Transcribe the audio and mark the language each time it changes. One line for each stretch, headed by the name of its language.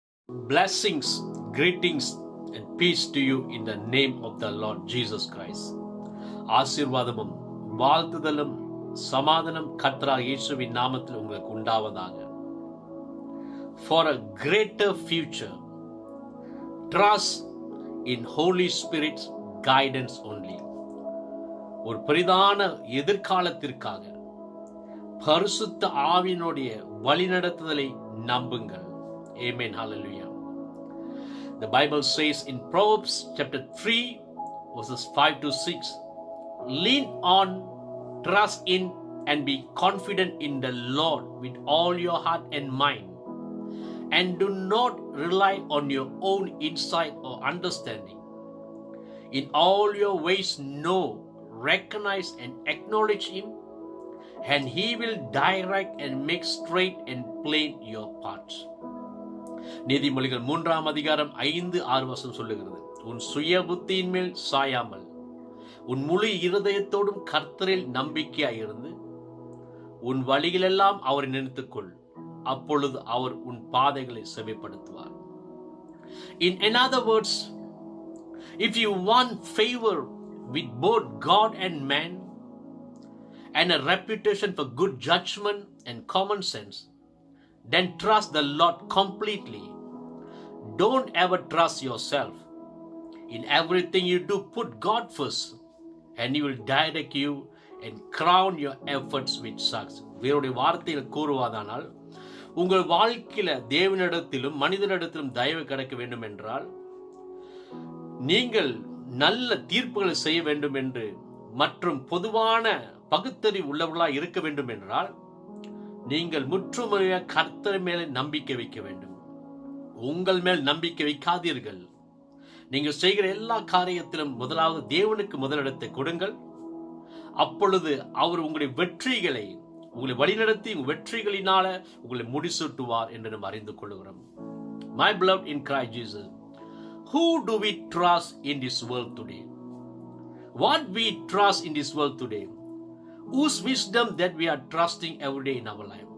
English: Blessings, greetings and peace to you in the name of the Lord Jesus Christ.
Tamil: ஆசீர்வாதமும் வாழ்த்துதலும் சமாதானம் கர்த்தராகிய இயேசுவின் நாமத்தில் உங்களுக்கு உண்டாவதாக.
English: For a greater future, trust in Holy Spirit's guidance only.
Tamil: ஒரு பெரிதான எதிர்காலத்திற்காக பரிசுத்த ஆவியினுடைய வழிநடத்துதலை நம்புங்கள்.
English: Amen. Hallelujah. The Bible says in Proverbs chapter 3 verses 5 to 6, lean on, trust in and be confident in the Lord with all your heart and mind, and do not rely on your own insight or understanding. In all your ways know, recognize and acknowledge Him, and He will direct and make straight and plain your paths.
Tamil: நீதிமொழிகள் 3ஆம் அதிகாரம் 5-6 வசனம் சொல்லுகிறது, உன் சுய புத்தியின் மேல் சாயாமல் உன் முழு இருதயத்தோடும் கர்த்தரில் நம்பிக்கையாயிருந்து உன் வழிகளெல்லாம் அவரை நினைத்துக்கொள், அப்பொழுது அவர் உன் பாதைகளை செவைப்படுத்துவார்.
English: In another words, if you want favor with both God and man and a reputation for good judgment and common sense, then trust the Lord completely. Don't ever trust yourself. In everything you do, put God first, and He will direct you and crown your efforts with success.
Tamil: வேறுடைய வார்த்தையில் கூறுவதானால், உங்கள் வாழ்க்கையில தேவனிடத்திலும் மனிதனிடத்திலும் தயவு கிடைக்க வேண்டும் என்றால், நீங்கள் நல்ல தீர்ப்புகளை செய்ய வேண்டும் என்று மற்றும் பொதுவான பகுத்தறிவு உள்ளவர்களாக இருக்க வேண்டும் என்றால், நீங்கள் முற்றுமுறையாக கர்த்தர் மேலே நம்பிக்கை வைக்க வேண்டும். உங்கள் மேல் நம்பிக்கை வைக்காதீர்கள். நீங்கள் செய்கிற எல்லா காரியத்திலும் முதலாவது தேவனுக்கு முதலிடத்தை கொடுங்கள். அப்பொழுது அவர் உங்களுடைய வெற்றிகளை உங்களை வழிநடத்தி வெற்றிகளினால உங்களை முடிசூட்டுவார் என்று நாம் அறிந்து கொள்கிறோம்.
English: My beloved in Christ Jesus, who do we trust in this world today? What we trust in this world today? Whose wisdom that we are trusting every day in our life?